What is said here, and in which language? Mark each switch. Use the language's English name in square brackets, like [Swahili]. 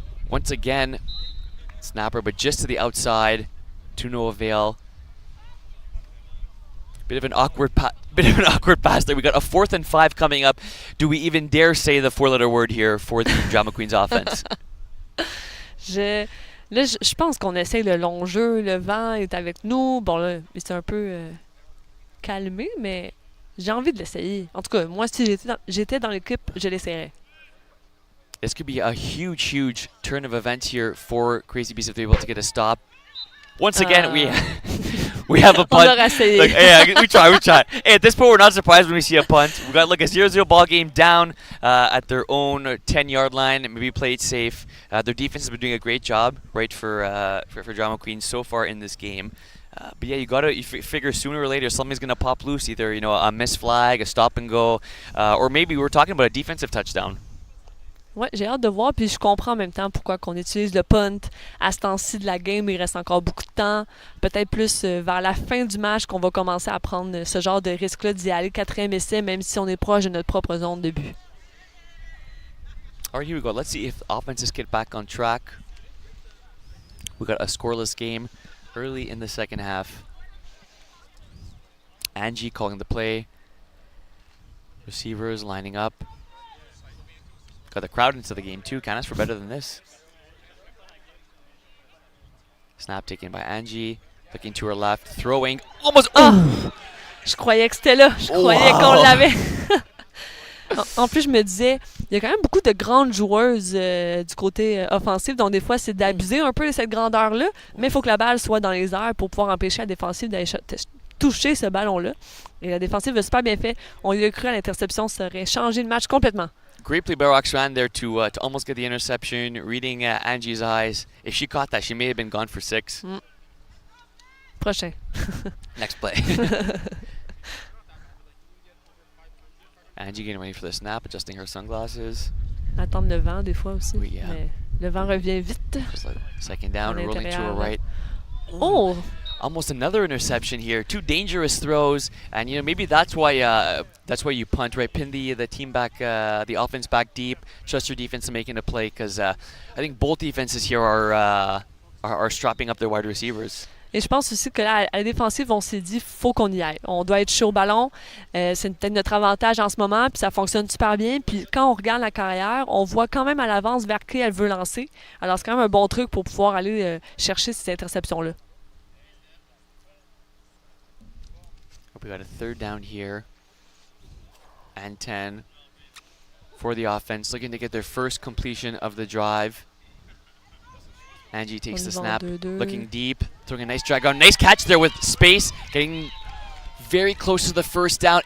[English] Once again, snapper, but just to the outside, to no avail. Bit of an awkward pass there. We got a 4th and 5 coming up. Do we even dare say the 4-letter word here for the Drama Queens offense? [French] Je pense qu'on essaye le long jeu. Le vent est avec nous. Bon, là, c'est un peu calmé, mais j'ai envie de l'essayer. En tout cas, moi, si j'étais dans l'équipe, je l'essayerais. [English] This could be a huge turn of events here for Crazy Beast if they're able to get a stop. Once again, we have a punt. [French] On aura essayé. [English] Look, hey, we try. Hey, at this point, we're not surprised when we see a punt. We got a 0-0 ball game down at their own 10-yard line. Maybe play it safe. Their defense has been doing a great job, right, for Drama Queens so far in this game. But yeah, you figure sooner or later something's gonna pop loose. Either a missed flag, a stop and go, or maybe we're talking about a defensive touchdown. [French] Ouais, j'ai hâte de voir, puis je comprends en même temps pourquoi qu'on utilise le punt à ce temps-ci de la game. Il reste encore beaucoup de temps. Peut-être plus vers la fin du match qu'on va commencer à prendre ce genre de risque-là d'y aller 4e essai, même si on est proche de notre propre zone de but. [English] All right, here we go. Let's see if offenses get back on track. We got a scoreless game early in the second half. Angie calling the play. Receivers lining up. Got the crowd into the game too. Can't ask for better than this. Snap taken by Angie. Looking to her left. Throwing. Almost. Oh! [French] Je croyais que c'était là. Je croyais [English] Wow. [French] qu'on l'avait. En plus, je me disais, il y a quand même beaucoup de grandes joueuses du côté offensif, donc des fois, c'est d'abuser un peu de cette grandeur-là, mais il faut que la balle soit dans les airs pour pouvoir empêcher la défensive d'aller toucher ce ballon-là. Et la défensive a super bien fait. On y a cru à l'interception, ça aurait changé le match complètement. [English] Great play by Roxanne there to almost get the interception. Reading Angie's eyes. If she caught that, she may have been gone for 6. [French] Prochain. [English] Next play. Angie getting ready for the snap, adjusting her sunglasses. [French] Attendre le vent des fois aussi. Oui, [English] yeah. [French] Mais le vent revient vite. [English] Just like second down, [French] À [English] rolling to her [French] l'intérieur. [English] right. Oh! Almost another interception here. 2 dangerous throws, and maybe that's why you punt, right? Pin the team back, the offense back deep. Trust your defense in making a play, because I think both defenses here are strapping up their wide receivers. [French] Et je pense aussi que là, à la défensive, on s'est dit, faut qu'on y aille. On doit être chaud au ballon. C'est peut-être notre avantage en ce moment, puis ça fonctionne super bien. Puis quand on regarde la carrière, on voit quand même à l'avance vers qui elle veut lancer. Alors c'est quand même un bon truc pour pouvoir aller chercher ces interceptions-là. [English] We got a third down here, and 10 for the offense, looking to get their first completion of the drive. Angie takes the snap, looking deep, throwing a nice drag on. Nice catch there with space, getting very close to the first down.